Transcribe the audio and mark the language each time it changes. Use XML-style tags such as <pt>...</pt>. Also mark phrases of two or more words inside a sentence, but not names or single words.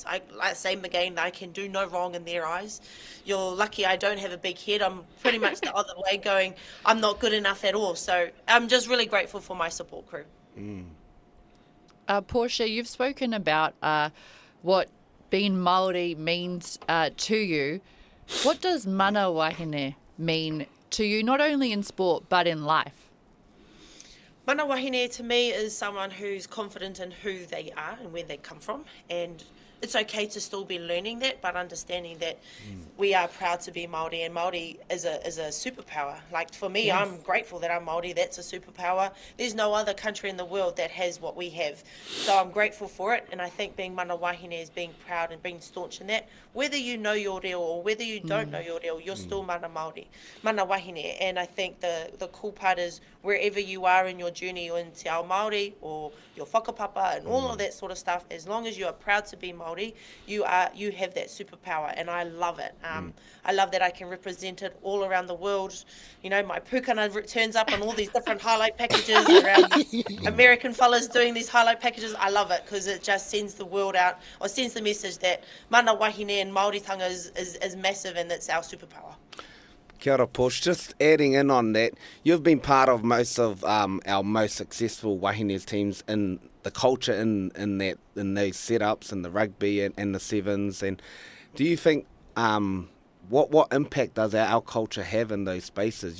<en>Same again, I can do no wrong in their eyes. You're lucky I don't have a big head. I'm pretty much the other way, going, I'm not good enough at all. So I'm just really grateful for my support crew. Portia, you've spoken about what being Māori means to you. What does</en> <mi>mana wahine</mi> <en>mean to you, not only in sport but in life? Mana wahine to me is someone who's confident in who they are and where they come from, and it's okay to still be learning that, but understanding that we are proud to be Māori, and Māori is a superpower. Like, for me, yes. I'm grateful that I'm Māori. That's a superpower. There's no other country in the world that has what we have. So I'm grateful for it, and I think being</en> <mi>mana wahine</mi> <en>is being proud and being staunch in that. Whether you know your reo or whether you don't know your reo, you're still</en> <mi>mana Māori, mana wahine.</mi> <en>And I think the cool part is wherever you are in your journey or in</en> <mi>te ao Māori</mi> <en>or your whakapapa and all of that sort of stuff, as long as you are proud to be Māori, you have that superpower, and I love it. I love that I can represent it all around the world. You know, my pūkana turns up on all these different highlight packages around American fellas doing these highlight packages. I love it because it just sends the world out, or sends the message that</en> <mi>mana wahine</mi> <en>and Māoritanga is massive, and that's our superpower.</en> <mi>Kia ora, Porsche.</mi> <en>Just adding in on that, you've been part of most of our most successful Wāhine's teams in the culture in those setups, in the rugby and the sevens. And do you think what impact does our culture have in those spaces?</en>